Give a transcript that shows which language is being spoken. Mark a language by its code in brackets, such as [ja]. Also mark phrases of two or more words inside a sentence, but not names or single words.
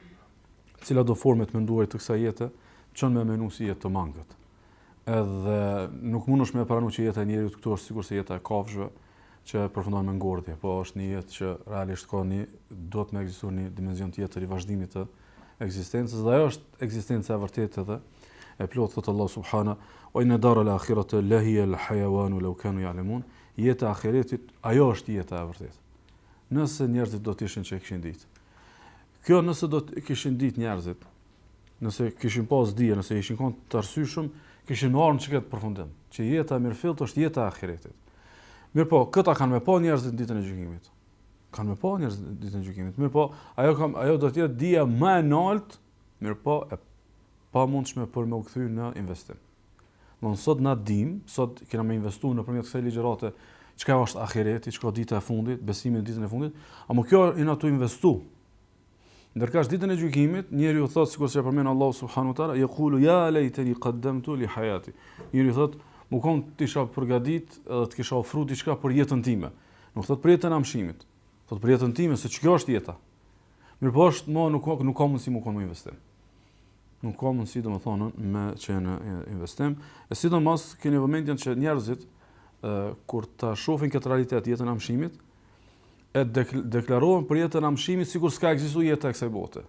[sq] Cila do formë të menduar të kësaj jete, çon me menu si jetë të mangët. Edhe nuk mundesh me pranu që jeta e njeriu këtu është sigurisht se jeta e kafshëve që përfundon me ngordhje, po është një jetë që realisht ka do të më ekzistojë një dimension tjetër i vazhdimit të ekzistencës, dhe ajo është ekzistenca e vërtetë edhe e plot thot Allah [ar] سبحانه وإن الدار الآخرة لهي الحيوان لو كانوا يعلمون. [sq] Jeta e ahiretit, ajo është jeta e vërtetë. Nëse njerëzit do të ishin që e kishin ditë. Kjo nëse do të kishin ditë njerëzit, nëse kishin pas dije, nëse ishin kanë të arsyeshëm, kishin marrë në këtë përfundim, që jeta e mirëfillt është jeta e ahiretit. Mirë po, këta kanë me pa njerëzit në ditën e gjykimit. Kanë me pa njerëzit në ditën e gjykimit. Mirë po, ajo do të jetë dija më e lartë, mirë po, e pamundshme për me u kthy në investim. Don sot na dim, sot kena me investuar nëpërmjet kësaj ligjërate, çka është ahireti, çka dita e fundit, besimi në ditën e fundit, ama kjo i na tu investu. Ndërkësh ditën e gjykimit, njeriu thot sikur se përmend Allahu [ar] سبحانه وتعالى, يقول يا ليتني قدمت لحياتي. [sq] Njeriu thot, më kon të isha përgatit edhe të kisha ofruar diçka për jetën time. Nuk thot për jetën e amshimit. Thot për jetën time, se kjo është jeta. Mirë po është, nuk ka mundësi më kon në investim. Nuk ka mundësi domethënë me që në investim. E sidomos keni vëmendjen që njerëzit kur ta shohin këtë realitet jetën e amshimit, e deklarohen për jetën e amshimit sikur s'ka ekzistuar jeta e kësaj bote.